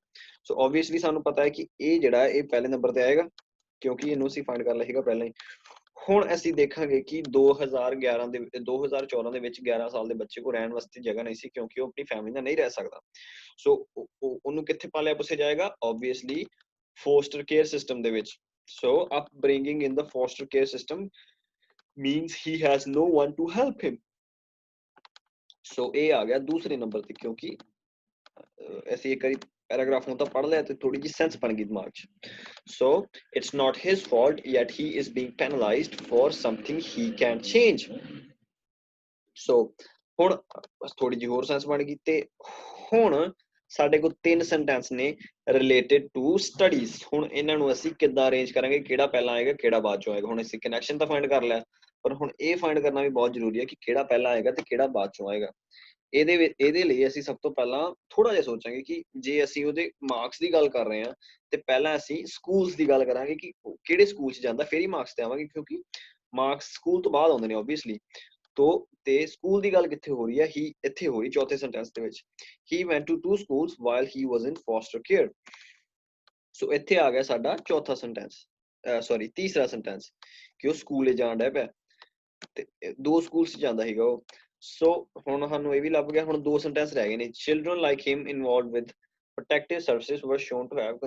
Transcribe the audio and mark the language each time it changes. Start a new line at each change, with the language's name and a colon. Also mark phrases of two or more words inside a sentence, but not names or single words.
Punjabi: ਸੋ ਓਬਵੀਅਸਲੀ ਸਾਨੂੰ ਪਤਾ ਹੈ ਕਿ ਇਹ ਜਿਹੜਾ ਇਹ ਪਹਿਲੇ ਨੰਬਰ ਤੇ ਆਏਗਾ, ਕਿਉਂਕਿ ਇਹਨੂੰ ਅਸੀਂ ਫਾਈਂਡ ਕਰ ਲਿਆ ਸੀਗਾ ਪਹਿਲਾਂ ਹੀ। ਹੁਣ ਅਸੀਂ ਦੇਖਾਂਗੇ ਕਿ 2014 ਦੇ ਵਿੱਚ 11 ਸਾਲ ਦੇ ਬੱਚੇ ਕੋਲ ਰਹਿਣ ਵਾਸਤੇ ਜਗ੍ਹਾ ਨਹੀਂ ਸੀ, ਕਿਉਂਕਿ ਉਹ ਆਪਣੀ ਫੈਮਿਲੀ ਨਾਲ ਨਹੀਂ ਰਹਿ ਸਕਦਾ। ਸੋ ਉਹਨੂੰ ਕਿੱਥੇ ਪਾਲਿਆ ਪੁੱਛਿਆ ਜਾਏਗਾ? ਓਬਵੀਅਸਲੀ
English: foster care system
Punjabi: ਦੇ ਵਿੱਚ।
English: ਸੋ upbringing in the foster care system means he has no one to help him.
Punjabi: ਸੋ ਇਹ ਆ ਗਿਆ ਦੂਸਰੇ ਨੰਬਰ ਤੇ, ਕਿਉਂਕਿ ਅਸੀਂ ਇੱਕ ਵਾਰੀ ਪੈਰਾਗ੍ਰਾਫ ਨੂੰ ਤਾਂ ਪੜ੍ਹ ਲਿਆ ਤੇ ਥੋੜੀ ਜਿਹੀ ਸੈਂਸ ਬਣ ਗਈ ਦਿਮਾਗ 'ਚ।
English: So it's not his fault, yet he is being penalized for something he can't change.
Punjabi: So ਹੁਣ ਥੋੜੀ ਜਿਹੀ ਹੋਰ ਸੈਂਸ ਬਣ ਗਈ। ਤੇ ਹੁਣ ਸਾਡੇ ਕੋਲ ਤਿੰਨ ਸੈਂਟੈਂਸ ਨੇ
English: related to studies.
Punjabi: ਹੁਣ ਇਹਨਾਂ ਨੂੰ ਅਸੀਂ ਕਿੱਦਾਂ ਅਰੇਂਜ ਕਰਾਂਗੇ, ਕਿਹੜਾ ਪਹਿਲਾਂ ਆਏਗਾ ਕਿਹੜਾ ਬਾਅਦ ਚੋਂ ਆਏਗਾ। ਹੁਣ ਅਸੀਂ ਕਨੈਕਸ਼ਨ ਤਾਂ ਫਾਈਂਡ ਕਰ ਲਿਆ, ਪਰ ਹੁਣ ਇਹ ਫਾਈਂਡ ਕਰਨਾ ਵੀ ਬਹੁਤ ਜ਼ਰੂਰੀ ਹੈ ਕਿ ਕਿਹੜਾ ਪਹਿਲਾਂ ਆਏਗਾ ਤੇ ਕਿਹੜਾ ਬਾਅਦ ਚੋਂ ਆਏਗਾ। ਇਹਦੇ ਲਈ ਅਸੀਂ ਸਭ ਤੋਂ ਪਹਿਲਾਂ ਥੋੜਾ ਜਿਹਾ ਸੋਚਾਂਗੇ ਕਿ ਜੇ ਅਸੀਂ ਉਹਦੇ ਮਾਰਕਸ ਦੀ ਗੱਲ ਕਰ ਰਹੇ ਹਾਂ ਤੇ ਪਹਿਲਾਂ ਅਸੀਂ ਸਕੂਲਸ ਦੀ ਗੱਲ ਕਰਾਂਗੇ ਕਿ ਕਿਹੜੇ ਸਕੂਲ 'ਚ ਜਾਂਦਾ, ਫਿਰ ਹੀ ਮਾਰਕਸ ਤੇ ਆਵਾਂਗੇ, ਕਿਉਂਕਿ ਮਾਰਕਸ ਸਕੂਲ ਤੋਂ ਬਾਅਦ ਆਉਂਦੇ ਨੇ ਓਬਵੀਅਸਲੀ। ਤੇ ਸਕੂਲ ਦੀ ਗੱਲ ਕਿੱਥੇ ਹੋ ਰਹੀ ਹੈ? ਹੀ ਇੱਥੇ ਹੋ ਰਹੀ ਚੌਥੇ ਸੈਂਟੈਂਸ ਦੇ ਵਿੱਚ।
English: ਹੀ went to 2 schools while he was in foster care.
Punjabi: ਸੋ ਇੱਥੇ ਆ ਗਿਆ ਸਾਡਾ ਚੌਥਾ ਸੈਂਟੈਂਸ, ਸੌਰੀ ਤੀਸਰਾ ਸੈਂਟੈਂਸ, ਕਿ ਉਹ ਸਕੂਲੇ ਜਾਣ ਡਿਆ ਪਿਆ ਤੇ 2 ਸਕੂਲਸ 'ਚ ਜਾਂਦਾ ਸੀਗਾ ਉਹ। ਸੋ ਹੁਣ ਸਾਨੂੰ ਇਹ ਵੀ ਲੱਭ ਗਿਆ। ਹੁਣ 2 ਸੈਂਟੈਂਸ ਰਹਿ ਗਏ ਨੇ।
English: children like him involved with protective services were shown to have.